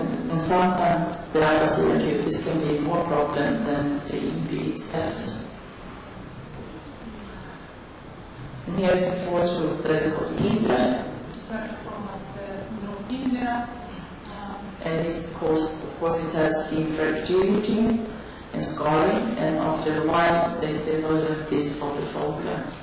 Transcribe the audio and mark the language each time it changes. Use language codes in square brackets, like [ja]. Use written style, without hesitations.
[en] And sometimes the aplasia cutis can be more problem than the EB itself. And here is the fourth group that is called Kindler. [uk] Четверта форма – це синдром Кіндлера. [en] And it's caused, of course, it has skin fragility and scarring, and after a while they develop this photophobia.